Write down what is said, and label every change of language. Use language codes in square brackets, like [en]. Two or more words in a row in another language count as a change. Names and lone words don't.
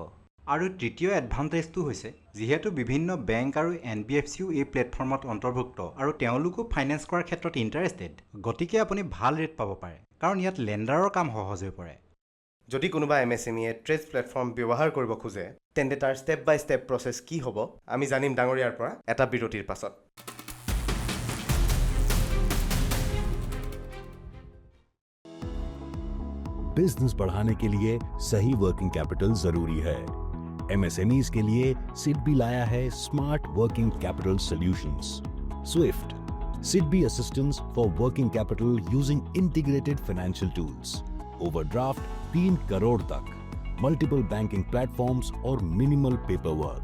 [as] আৰু তৃতীয় এডভান্টেজটো হৈছে যিহেতু বিভিন্ন বেংক আৰু NBFCও এই প্লেটফৰ্মত অন্তৰ্ভুক্ত আৰু তেওঁলোকো ফাইনেন্স কৰাৰ ক্ষেত্ৰত ইণ্টাৰেষ্টেড, গতিকে আপুনি ভাল ৰেট পাব পাৰে, কাৰণ ইয়াত লেণ্ডাৰৰ কাম সহজ হৈ পৰে। যদি কোনোবা MSMEয়ে ট্ৰেডছ প্লেটফৰ্ম ব্যৱহাৰ কৰিব খোজে তেন্তে তাৰ [en] step by step process [as] কি হ'ব আমি জানিম ডাঙৰীয়াৰ পৰা এটা বিৰতিৰ পাছত। [hi] बिजनेस बढ़ाने के लिए सही [en] working capital [hi] जरूरी है। MSMEs के लिए सिडबी लाया है [en] smart working capital solutions. SWIFT, SIDBI Assistance for Working Capital Using Integrated Financial Tools, overdraft 3 [hi] करोड़ तक, [en] multiple banking platforms and minimal paper work.